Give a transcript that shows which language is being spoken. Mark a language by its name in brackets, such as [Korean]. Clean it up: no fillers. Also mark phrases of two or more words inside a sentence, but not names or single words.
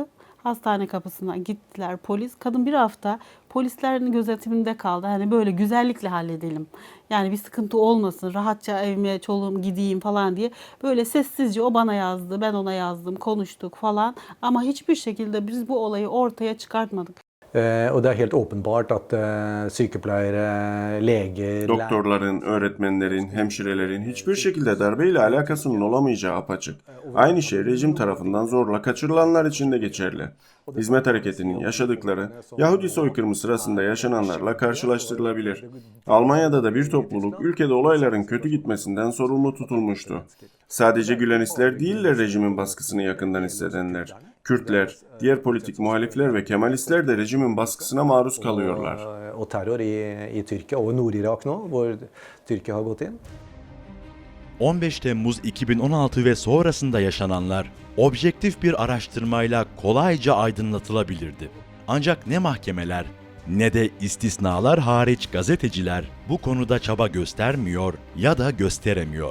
[Turkish] Hastane kapısına gittiler polis. Kadın bir hafta polislerin gözetiminde kaldı. Hani böyle güzellikle halledelim. Yani bir sıkıntı olmasın. Rahatça evime, çoluğum gideyim falan diye. Böyle sessizce o bana yazdı, ben ona yazdım, konuştuk falan. Ama hiçbir şekilde biz bu olayı ortaya çıkartmadık. [Swedish] Och det är helt uppenbart att [Norwegian] sykepleiere, leger... [Turkish] Doktorların, öğretmenlerin, hemşirelerin hiçbir şekilde darbeyle alakasının olamayacağı apaçık. Aynı şey rejim tarafından zorla kaçırılanlar için de geçerli. Hizmet hareketinin yaşadıkları, Yahudi soykırımı sırasında yaşananlarla karşılaştırılabilir. Almanya'da da bir topluluk ülkede olayların kötü gitmesinden sorumlu tutulmuştu. Sadece Gülenistler değiller rejimin baskısını yakından hissedenler. Kürtler, diğer politik muhalifler ve Kemalistler de rejimin baskısına maruz kalıyorlar. [Norwegian] Og terror i Tyrkia og Nord-Irak nå, hvor Tyrkia har gått inn. [Turkish] 15 Temmuz 2016 ve sonrasında yaşananlar objektif bir araştırmayla kolayca aydınlatılabilirdi. Ancak ne mahkemeler ne de istisnalar hariç gazeteciler bu konuda çaba göstermiyor ya da gösteremiyor.